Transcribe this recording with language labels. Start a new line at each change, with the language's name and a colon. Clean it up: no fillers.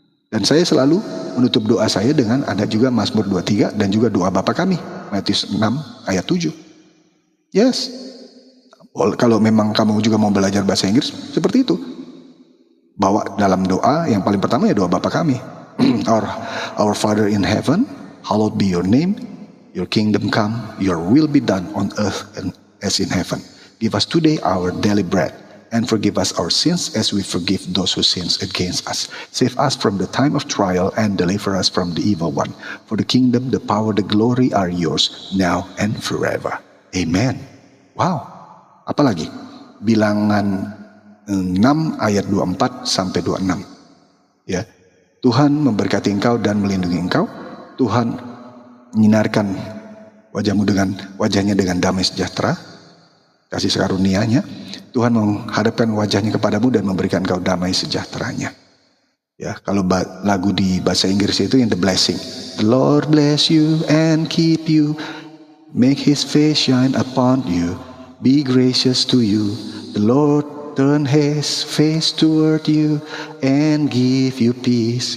Indonesian: Dan saya selalu menutup doa saya dengan ada juga Mazmur 23 dan juga doa Bapa kami, Matius 6 ayat 7. Yes. Kalau memang kamu juga mau belajar bahasa Inggris, seperti itu. Bawa dalam doa, yang paling pertama ya doa Bapa kami.
English: Our Father in heaven, hallowed be your name, your kingdom come, your will be done on earth as in heaven. Give us today our daily bread, and forgive us our sins as we forgive those who sins against us. Save us from the time of trial and deliver us from the evil one. For the kingdom, the power, the glory are yours, now and forever.
Indonesian: Amen. Wow. Apalagi? Bilangan 6 ayat 24-26. Ya. Tuhan memberkati engkau dan melindungi engkau. Tuhan menyinarkan wajahnya dengan damai sejahtera, kasih karunia-Nya. Tuhan menghadapkan wajahnya kepadamu dan memberikan engkau damai sejahteranya. Ya, kalau lagu di bahasa Inggris itu yang the blessing.
English: The Lord bless you and keep you. Make his face shine upon you. Be gracious to you. The Lord turn his face toward you and give you peace.